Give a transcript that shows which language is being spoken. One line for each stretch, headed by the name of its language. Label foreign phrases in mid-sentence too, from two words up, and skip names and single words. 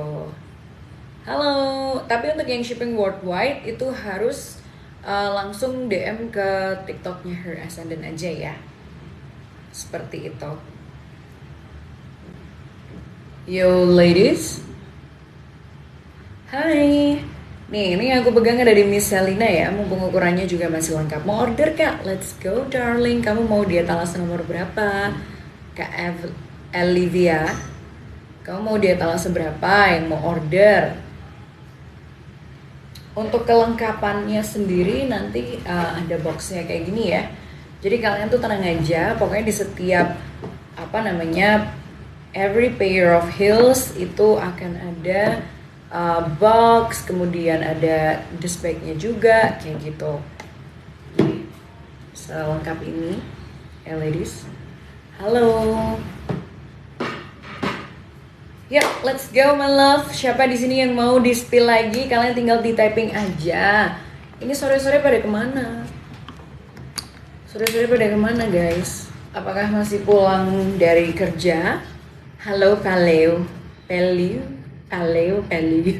Indonesian: Halo, tapi untuk yang
English: shipping worldwide
Indonesian: itu harus langsung DM ke TikToknya Her Ascendant aja ya. Seperti itu.
English: Yo ladies.
Indonesian: Hai. Nih, ini yang aku pegang ada di Miss Selina ya. Mumpung ukurannya juga masih lengkap. Mau order kak?
English: Let's go darling.
Indonesian: Kamu mau diet alas nomor berapa? Kak Olivia. Kamu mau diet alas berapa yang mau order? Untuk kelengkapannya sendiri nanti ada boxnya kayak gini ya. Jadi kalian tuh tenang aja. Pokoknya di setiap apa namanya
English: every pair of heels
Indonesian: itu akan ada box, kemudian ada
English: dust bagnya
Indonesian: juga kayak gitu. Selengkap ini, ladies. Halo. Yuk,
English: let's go my love.
Indonesian: Siapa di sini yang mau di spill lagi? Kalian tinggal di typing aja. Ini sore-sore pada kemana? Sore-sore pada kemana guys? Apakah masih pulang dari kerja? Halo Paleo, Paleo, Paleo, Paleo.